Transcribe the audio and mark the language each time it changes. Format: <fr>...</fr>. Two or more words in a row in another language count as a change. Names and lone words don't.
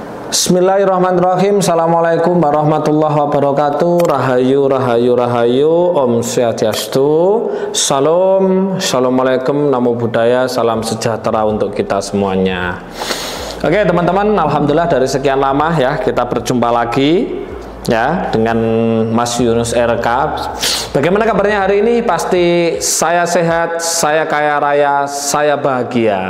<ar>بسم الله الرحمن الرحيم. السلام عليكم ورحمة الله وبركاته.</ar> <jv>Rahayu, rahayu, rahayu.</jv> <ban>Om Swastiastu.</ban> <id>Salam, assalamualaikum,</id> <pi>namo buddhaya,</pi> <id>salam sejahtera untuk kita semuanya. Oke teman-teman, alhamdulillah dari sekian lama ya kita berjumpa lagi ya dengan Mas Yunus RK. Bagaimana kabarnya hari ini? Pasti saya sehat, saya kaya raya, saya bahagia.</id>